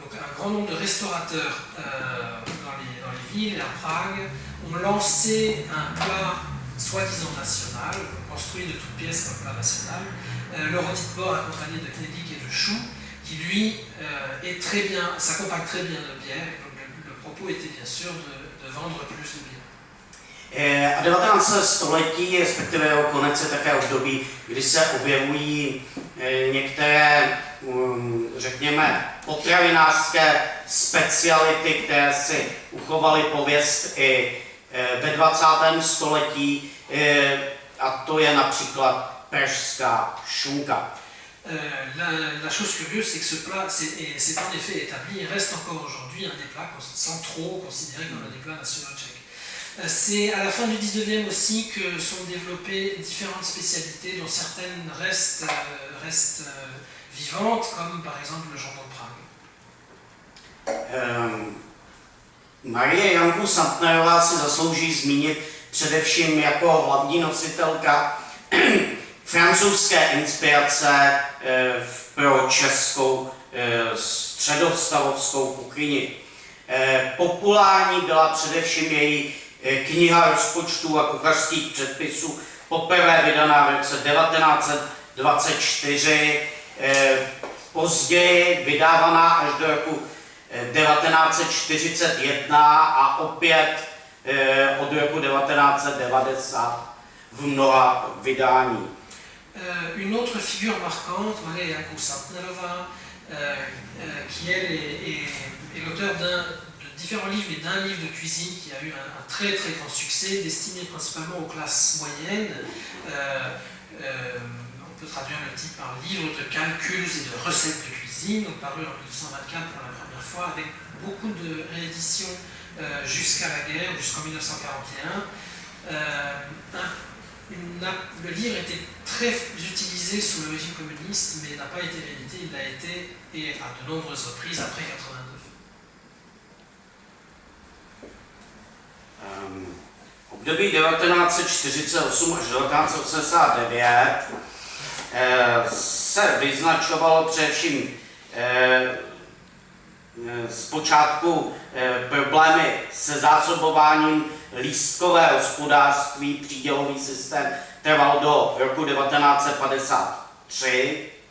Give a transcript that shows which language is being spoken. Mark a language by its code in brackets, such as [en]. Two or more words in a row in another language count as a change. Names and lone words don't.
[fr] Donc un grand nombre de restaurateurs dans les villes et à Prague ont lancé un plat soi-disant national, construit de toutes pièces comme plat national, le rôti de porc accompagné de knedlik et de choux, qui lui est très bien, s'accompagne très bien de bière. Donc le propos était bien sûr de vendre plus de bière. [cs] A 19. století, respektive jeho konec, je také období, kdy se objevují některé, řekněme, potravinářské speciality, které si uchovaly pověst i ve 20. století, a to je například pražská šunka. [fr] La chose curieuse, c'est que ce plat s'est en effet établi et reste encore aujourd'hui un des plats centraux considérés comme un des plats nationaux tchèques. C'est à la fin du 19e aussi que sont développées différentes spécialités dont certaines restent vivantes, comme par exemple le jambon de Prague. [cs] Marie Janku Santnerová si zaslouží zmínit především jako hlavní nositelka francouzské inspirace pro českou středostavovskou kuchyni. Populární byla především její kniha rozpočtů a kuchařských předpisů, poprvé vydaná v roce 1924, později vydávaná až do roku 1941 a opět od roku 1990 v mnoha vydání. [fr] Une autre figure marquante, Maria Janku Santnerová, qui elle est l'auteur de différents livres, mais d'un livre de cuisine qui a eu un très très grand succès, destiné principalement aux classes moyennes. On peut traduire le titre par livre de calculs et de recettes de cuisine, donc paru en 1924 pour la première fois, avec beaucoup de rééditions jusqu'à la guerre, jusqu'en 1941. Le livre était très utilisé sous le régime communiste, mais n'a pas été réédité, il l'a été, et à de nombreuses reprises après 1989. [cs] Období 1948 až 1989 se vyznačovalo především zpočátku problémy se zásobováním, lístkové hospodářství, přídělový systém trval do roku 1953.